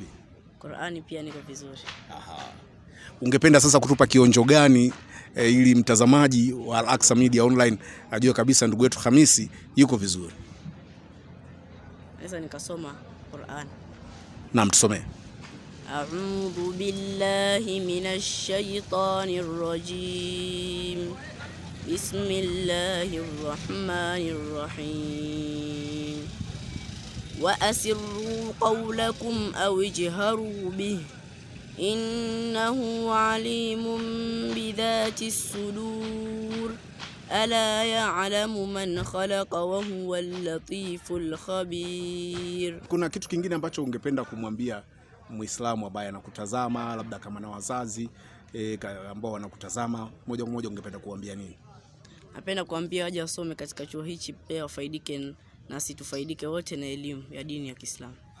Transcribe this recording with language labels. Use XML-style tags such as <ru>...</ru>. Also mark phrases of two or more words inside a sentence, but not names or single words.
<sw>Qur'ani pia niko vizuri. Ungependa sasa kutupa kionjo gani ili mtazamaji wa Al-Aqsa Media Online ajue kabisa ndugu yetu Khamisi yuko vizuri? Naweza nikasoma Qur'an. Naam, tusomee.</sw> <ar>أعوذ بالله من الشيطان الرجيم. بسم الله الرحمن الرحيم. وأسروا قولكم أو اجهروا به إنه عليم بذات الصدور. ألا يعلم من خلق وهو اللطيف الخبير.</ar> <sw>Kuna kitu kingine ambacho ungependa kumwambia Muislamu ambaye anakutazama, labda kama na wazazi ambao wanakutazama moja kwa moja, ungependa kuambia nini? Napenda kuambia waje wasome katika chuo hichi, pia wafaidike na tufaidike wote na elimu ya dini ya Kiislamu.</sw>